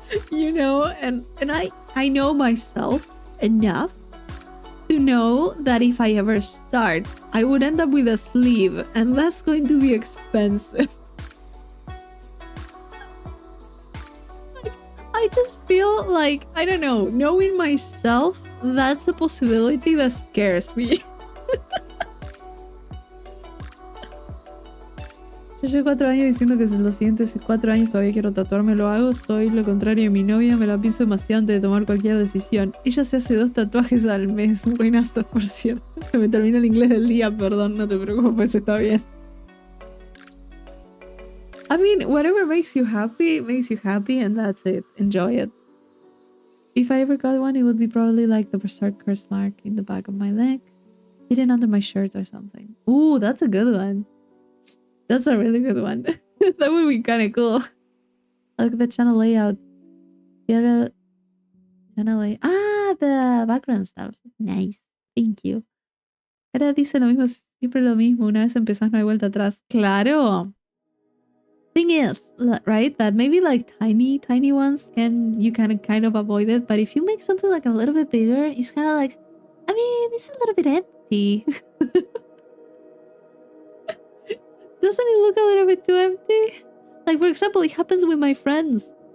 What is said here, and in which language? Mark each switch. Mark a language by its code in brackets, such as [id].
[en] You know, and I know myself enough to know that if I ever start, I would end up with a sleeve, and that's going to be expensive. I just feel like, I don't know, knowing myself, that's a possibility that scares me. [es] Yo llevo 4 años diciendo que si los siguientes 4 años todavía quiero tatuarme, lo hago. Soy lo contrario de mi novia, me la pienso demasiado antes de tomar cualquier decisión. Ella se hace 2 tatuajes al mes, buenazo, por cierto. Se me termina el inglés del día, perdón, no te preocupes, está bien. [en] I mean, whatever makes you happy, and that's it. Enjoy it. If I ever got one, it would be probably like the Berserker's mark in the back of my leg, hidden under my shirt or something. Ooh, that's a good one. That's a really good one. That would be kind of cool. I like the channel layout. Channel layout. Ah, the background stuff. Nice. Thank you. [es] Ahora dice lo mismo, siempre lo mismo. Una vez empezás, no hay vuelta atrás. Claro. [en] Thing is, right, that maybe like tiny ones you can kind of avoid it, but if you make something like a little bit bigger, it's kind of like, I mean, it's a little bit empty. Doesn't it look a little bit too empty? Like, for example, it happens with my friends.